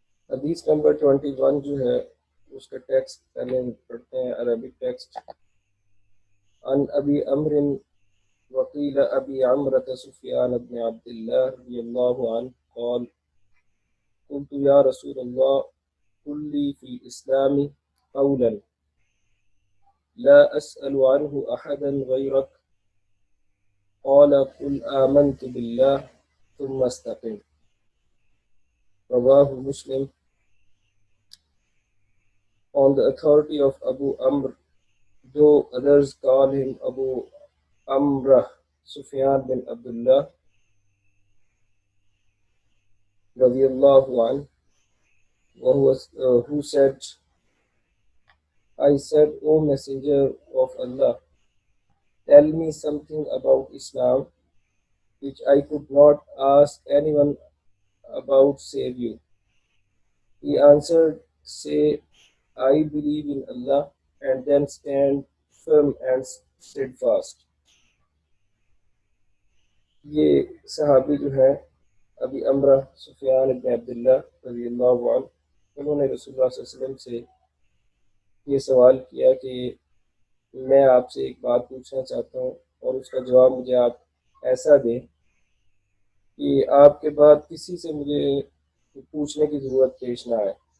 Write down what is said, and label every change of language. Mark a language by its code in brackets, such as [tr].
[ur] حدیث نمبر 21 جو ہے اس کا ٹیکسٹ پہلے پڑھتے ہیں، عربک ٹیکسٹ۔ [ar] عن ابی عمر وقیل ابی عمرة سفیان بن عبد اللہ رضی اللہ عنہ قال قلت یا رسول اللہ قل لي في الإسلام قولا لا أسأل عنه أحدا غيرك قال قل آمنت بالله ثم استقم، رواه Muslim. [en] On the authority of Abu Amr, though others call him Abu Amrah, Sufyan bin Abdullah radiyallahu anhu, who said, I said, O Messenger of Allah, tell me something about Islam which I could not ask anyone about save you. He answered, say, I believe in Allah, and then stand firm and steadfast. [ur] یہ صحابی جو ہے ابی امرہ سفیان بن عبداللہ رضی اللہ عنہ، انہوں نے رسول اللہ صلی اللہ علیہ وسلم سے یہ سوال کیا کہ میں آپ سے ایک بات پوچھنا چاہتا ہوں اور اس کا جواب مجھے آپ ایسا دیں کہ آپ کے بعد کسی سے مجھے پوچھنے کی ضرورت پیش نہ آئے،